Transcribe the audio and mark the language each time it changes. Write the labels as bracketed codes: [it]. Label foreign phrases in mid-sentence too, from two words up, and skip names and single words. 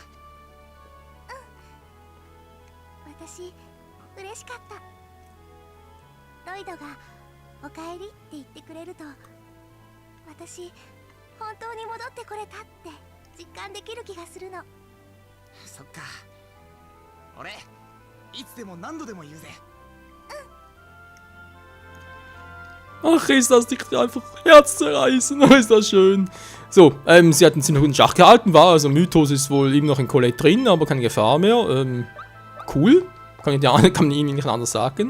[ja] 私嬉しかった。ロイドがおかえりって言ってくれると、私本当に戻ってこれたって実感できる気がするの。そっか。俺いつでも何度でも言うぜ。 [de] Ach, ist das nicht einfach herzzerreißend, oh, ist das schön. So, sie hatten ziemlich guten Schach gehalten, war also Mythos ist wohl eben noch in Colette drin, aber keine Gefahr mehr. Cool, kann man ihnen nicht anders sagen.